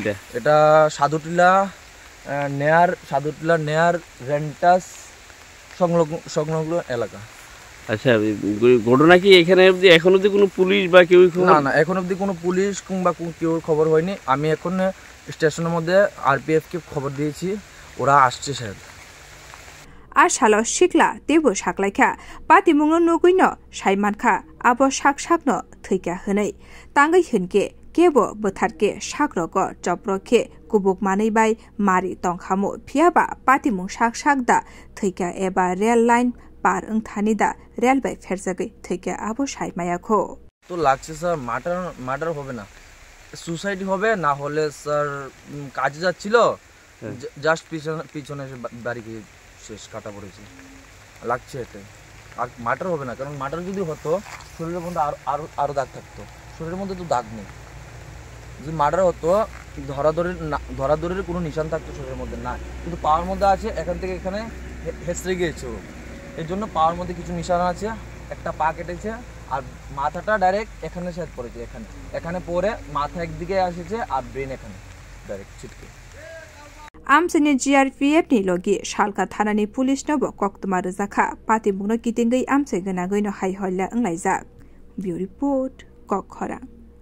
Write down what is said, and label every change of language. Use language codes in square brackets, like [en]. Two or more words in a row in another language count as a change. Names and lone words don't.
[bn] এটা সাদুটিলা নেয়ার রেন্টাস সংলগ্ন এলাকা আচ্ছা ঘটনা কি এখানে এখন অবধি কোনো পুলিশ বা কেউ না এখন অবধি কোনো পুলিশ কিংবা কেউ খবর হয়নি আমি এখন স্টেশনের মধ্যে আরপিএফ কে খবর দিয়েছি ওরা আসছে স্যার [trp] आशालो शिकला तेबो साकलाइखा पातिमुंनो नुगुइनो साइमानखा आबो साकनो थैका हनै तांगै होनके केबो बोथारके साग्रगो चप्रखे कुबुक मानै बाय मारि तंखामो फियाबा पातिमुं साकदा थैका एबा रेल लाइन पार ओंथानिदा रेल बाय फेरजागै थैका आबो साइमायाखो [bn] तो লাগছে স্যার মার্ডার হবে না সুসাইড হবে না হলে স্যার কাজে যাচ্ছিল জাস্ট পিছনে বাড়ি গিয়ে শেষ কাটা পড়েছে লাগছে এটা আর মার্ডার হবে না কারণ মার্ডার যদি হতো শরীরের মধ্যে আরো দাগ থাকতো শরীরের মধ্যে তো দাগ নেই যদি মার্ডার হতো ধরাধরের কোনো নিশান থাকতো শরীরের মধ্যে না কিন্তু পাওয়ার মধ্যে আছে এখান থেকে এখানে হেসড়ে গিয়েছে এর জন্য পাওয়ার মধ্যে কিছু নিশান আছে একটা পা কেটেছে আর মাথাটা ডাইরেক্ট এখানে শেড পড়েছে এখানে পরে মাথা একদিকে আসেছে আর ব্রেন এখানে ডাইরেক্ট ছিটকে [trp] आमसनि जीआरपीएफ नि लगी सालका थानानि पुलिस नबो कक्तमा रजाखा पातिमुंनो कितिंगै आमसे गना गैनो हाय हल्ला अंलाइजा बिउ रिपोर्ट कखरा।